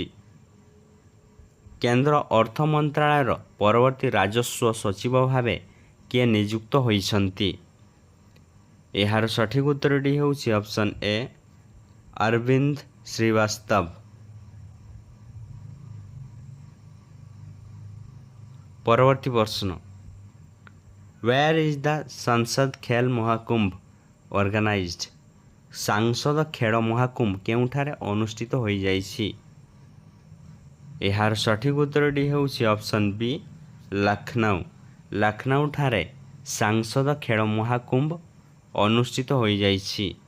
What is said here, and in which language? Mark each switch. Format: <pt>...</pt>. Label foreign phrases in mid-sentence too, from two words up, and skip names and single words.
<or>କେନ୍ଦ୍ର ଅର୍ଥ ମନ୍ତ୍ରାଳୟର ପରବର୍ତ୍ତୀ ରାଜସ୍ୱ ସଚିବ ଭାବେ କିଏ ନିଯୁକ୍ତ ହୋଇଛନ୍ତି? ଏହାର ସଠିକ୍ ଉତ୍ତରଟି ହେଉଛି</or> <en>option A</en> <or>ଅରବିନ୍ଦ ଶ୍ରୀବାସ୍ତବ। ପରବର୍ତ୍ତୀ ପ୍ରଶ୍ନ,</or> <en>where is the ସଂସଦ ଖେଲ ମହାକୁମ୍ଭ organized?</en> <or>ସାଂସଦ ଖେଳ ମହାକୁମ୍ଭ କେଉଁଠାରେ ଅନୁଷ୍ଠିତ ହୋଇଯାଇଛି? ଏହାର ସଠିକ୍ ଉତ୍ତରଟି ହେଉଛି</or> <en>option B</en> <or>ଲକ୍ଷ୍ନୌ। ଲକ୍ଷ୍ନୌଠାରେ ସାଂସଦ ଖେଳ ମହାକୁମ୍ଭ ଅନୁଷ୍ଠିତ ହୋଇଯାଇଛି।</or>